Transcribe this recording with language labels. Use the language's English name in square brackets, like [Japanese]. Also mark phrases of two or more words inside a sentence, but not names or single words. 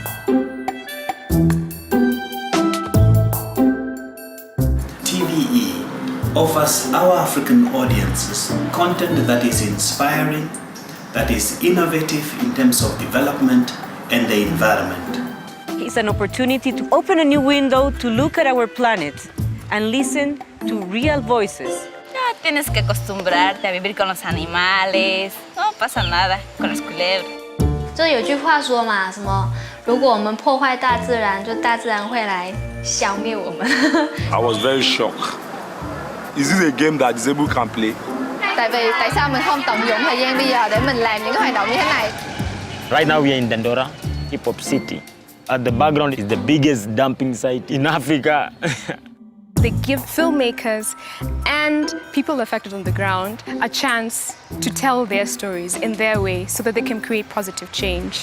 [English] TVE offers our African audiences content that is inspiring, that is innovative in terms of development and the environment. It's an opportunity to open a new window to look at our planet and listen to real voices. [Spanish] Ya tienes que acostumbrarte a vivir con los animales, no pasa nada con las culebras. [Chinese] 就有句话说嘛，什么如果我们破坏大自然，就大自然会来消灭我们。 [English] I was very shocked. Is this a game that disabled can play? [Vietnamese] Tại sao mình không tận dụng thời gian bây giờ để mình làm những cái hoạt động như thế này? [English] Right now we are in Dandora, Hip Hop City. At the background is the biggest dumping site in Africa. They give filmmakers and people affected on the ground a chance to tell their stories in their way so that they can create positive change.